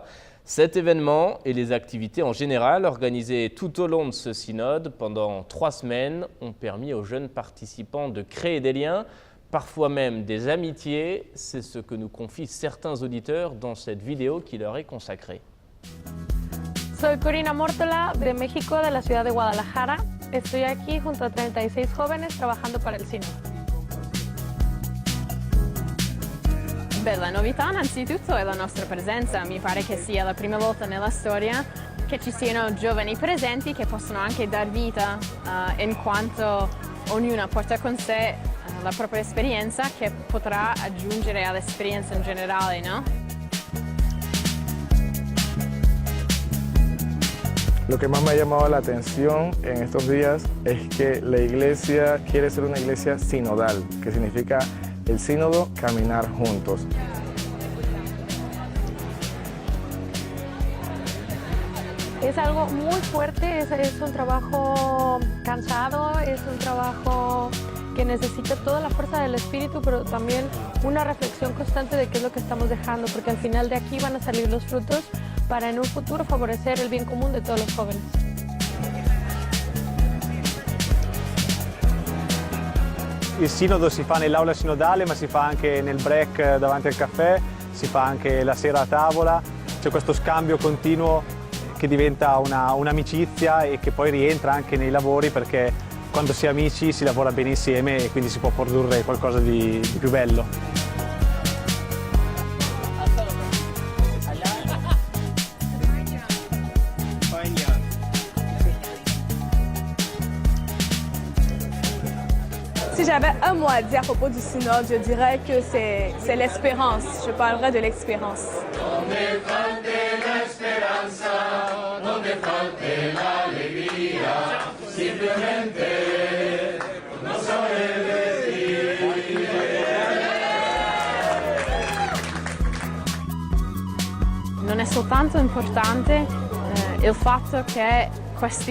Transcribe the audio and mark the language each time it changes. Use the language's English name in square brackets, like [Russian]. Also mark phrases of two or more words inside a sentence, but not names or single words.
[French] Cet événement et les activités en général organisées tout au long de ce synode pendant 3 semaines ont permis aux jeunes participants de créer des liens, parfois même des amitiés. C'est ce que nous confient certains auditeurs dans cette vidéo qui leur est consacrée. [Spanish] Soy Corina Mortola de México, de la ciudad de Guadalajara. Estoy aquí junto a 36 jóvenes trabajando para el sínodo. [Italian] Beh, la novità innanzitutto è la nostra presenza. Mi pare che sia la prima volta nella storia che ci siano giovani presenti che possono anche dar vita in quanto ognuna porta con sé la propria esperienza che potrà aggiungere all'esperienza in generale, no? [Spanish] Lo que más me ha llamado la atención en estos días es que la iglesia quiere ser una iglesia sinodal, que significa el sínodo, caminar juntos. Es algo muy fuerte, es un trabajo cansado, es un trabajo que necesita toda la fuerza del espíritu, pero también una reflexión constante de qué es lo que estamos dejando, porque al final de aquí van a salir los frutos para en un futuro favorecer el bien común de todos los jóvenes. [Italian] Il sinodo si fa nell'aula sinodale, ma si fa anche nel break davanti al caffè, si fa anche la sera a tavola. C'è questo scambio continuo che diventa un'amicizia e che poi rientra anche nei lavori, perché quando si è amici si lavora bene insieme e quindi si può produrre qualcosa di più bello. [French] Si j'avais un mot à dire à propos du synode, je dirais que c'est l'espérance. Je parlerai de l'expérience. [Italian] Non è soltanto importante il fatto che questi